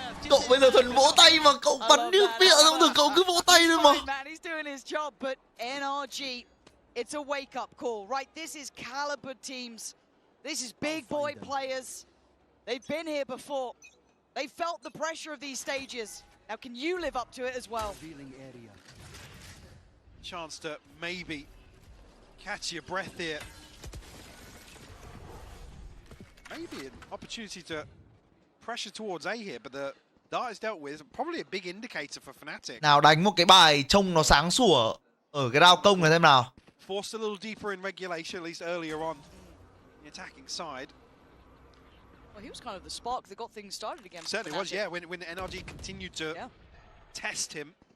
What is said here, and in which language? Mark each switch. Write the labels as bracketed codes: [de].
[vi] Cậu bây giờ thuần vỗ tay mà cậu bắn như bịa ra không được, cậu cứ vỗ tay thôi mà. [en] Fine, man, he's doing his job, but NRG, it's a wake-up call, right? This is caliber teams. This is big boy players. They've been here before. They felt the pressure of these stages. Now, can you live up to it as well? Chance to maybe catch your breath here. Maybe an opportunity to pressure towards A here, but the dart is dealt with. Probably a big indicator for Fnatic. [vi] Nào đánh một cái bài trông nó sáng sủa ở cái round công này xem nào. [en] Forced a little deeper in regulation, at least earlier on the attacking side. Well, he was kind of the spark that got things started again. for Certainly was, Fnatic. yeah, when NRG continued to test him.